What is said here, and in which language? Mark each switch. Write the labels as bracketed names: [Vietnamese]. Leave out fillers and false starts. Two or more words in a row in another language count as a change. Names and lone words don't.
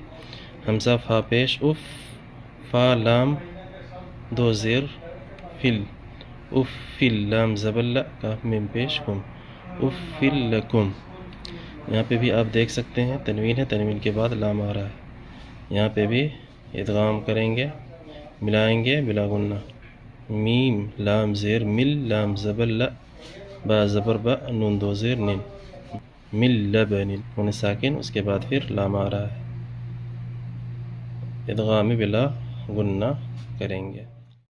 [Urdu] حمزہ فا پیش اف، فا لام دو زیر فل، اف فل، لام زبر لا کاف میم پیش کم، اف فل لکم، یہاں پہ بھی آپ دیکھ سکتے ہیں تنوین ہے، تنوین کے بعد لام آ رہا ہے، یہاں پہ بھی ادغام کریں گے، ملائیں گے بلا گنہ۔ میم لام زیر مل، لام زبر لا با زبر با نون دو زیر نن، مل لبن، نون ساکن اس کے بعد پھر لام آ رہا ہے، ادغام بلا گنہ کریں گے۔